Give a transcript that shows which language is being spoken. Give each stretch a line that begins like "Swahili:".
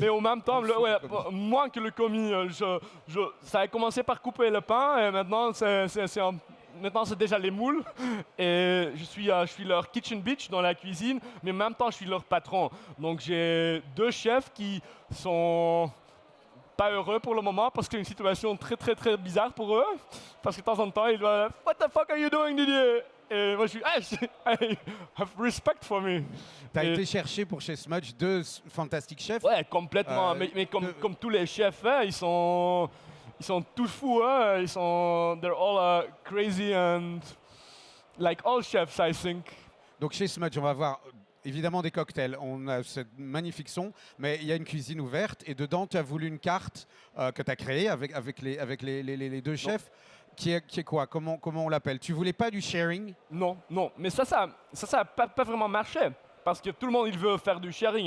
French: Mais au même temps, moins que le commis. Ça a commencé par couper le pain et maintenant maintenant c'est déjà les moules. Et je suis leur
English: kitchen bitch
French: dans la cuisine, mais en même temps je suis leur patron. Donc j'ai 2 chefs qui sont pas heureux pour le moment parce que c'est une situation très très très bizarre pour eux. Parce que de temps en temps, ils doivent
English: What the fuck are you doing, Didier?
French: Et moi je suis
English: I have respect for me.
French: T'as été chercher pour chez Smudge 2 fantastiques chefs. Ouais, complètement. Mais comme tous les chefs, hein, ils sont tous fous. Hein.
English: They're all crazy and like all chefs, I think.
French: Donc chez Smudge, on va voir évidemment des cocktails. On a cette magnifique son, mais il y a une cuisine ouverte et dedans, tu as voulu une carte que tu as créée avec les 2 chefs. Qui est quoi? Comment on l'appelle? Tu voulais pas du sharing? Non. Mais ça a pas vraiment marché. Parce que tout le monde, il veut faire du sharing.